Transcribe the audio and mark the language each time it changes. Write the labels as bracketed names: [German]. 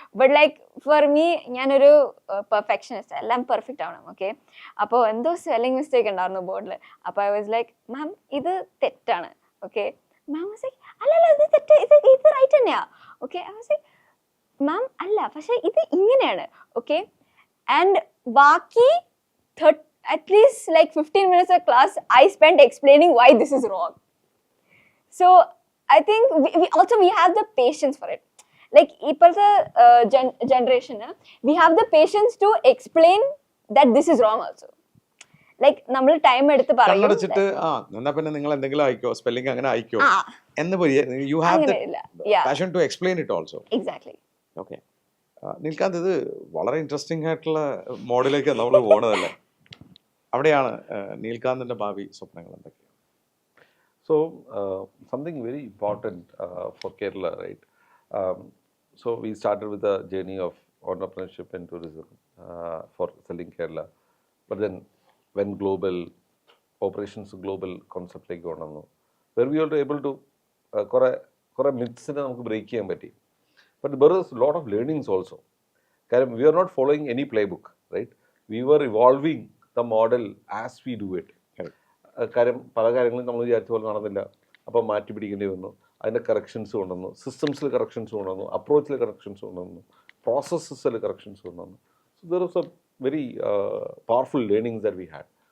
[English] But like for me, [Malayalam] ഞാനൊരു perfectionist, എല്ലാം perfect ആവണം, ഓക്കെ? അപ്പോൾ എന്തോ സ്പെല്ലിംഗ് മിസ്റ്റേക്ക് ഉണ്ടായിരുന്നു ബോർഡിൽ. അപ്പോൾ [English] I was like, [Malayalam] മാം ഇത് തെറ്റാണ്, ഓക്കെ? [English] ma'am was like, [Malayalam] അല്ലല്ല ഇത് തെറ്റ്, ഇത് റൈറ്റ് തന്നെയാ, ഓക്കെ? [English] I was like, [Malayalam] മാം അല്ല പക്ഷെ ഇത് ഇങ്ങനെയാണ്, ഓക്കെ? [English] and [Malayalam] ബാക്കി [English] At least like 15 minutes of class I spent explaining why this is wrong. So I think we have the patience for it. Like [Malayalam] ippalthe [English] generation, we have the patience to explain that this is wrong also. Like [Malayalam] നമ്മൾ time എടുത്ത് പറയും, കണ്ണടച്ചിട്ട് എന്നാ പിന്നെ നിങ്ങൾ എന്തെങ്കിലും അയക്കോ, spelling അങ്ങനെ അയക്കോ എന്ന് പറയും. [English] You have the passion to explain it also. Exactly. [Malayalam] Okay, നിൽക്കാന്ത് ഇത് വളരെ ഇൻട്രസ്റ്റിംഗ് ആയിട്ടുള്ള മോഡിലേക്ക് നമ്മൾ പോകണതല്ലേ? അവിടെയാണ് നീൽകാന്തിന്റെ ഭാവി സ്വപ്നങ്ങൾ എന്തൊക്കെയാണ്? [English] So something very important for Kerala, right? So we started with a journey of entrepreneurship and tourism for selling Kerala, but then when global operations global concept like [Malayalam] കൊണ്ടുവന്നു, [English] where we were able to [Malayalam] കുറെ [English] myths-നെ [Malayalam] നമുക്ക് break ചെയ്യാൻ പറ്റി. [English] But there was a lot of learnings also. [Malayalam] കാരണം [English] we are not following any playbook, right? We were evolving the model as we do it. [Malayalam] കാര്യം പല കാര്യങ്ങളും നമ്മൾ വിചാരിച്ച പോലെ നടന്നില്ല, അപ്പം മാറ്റി പിടിക്കേണ്ടി വന്നു. അതിൻ്റെ കറക്ഷൻസ് കൊണ്ടുവന്നു, സിസ്റ്റംസിൽ കറക്ഷൻസ് കൊണ്ടുവന്നു, അപ്രോച്ചിൽ കറക്ഷൻസ് കൊണ്ടുവന്നു, പ്രോസസ്സസിൽ കറക്ഷൻസ് കൊണ്ടുവന്നു. [English] So there was a very powerful learnings that we had.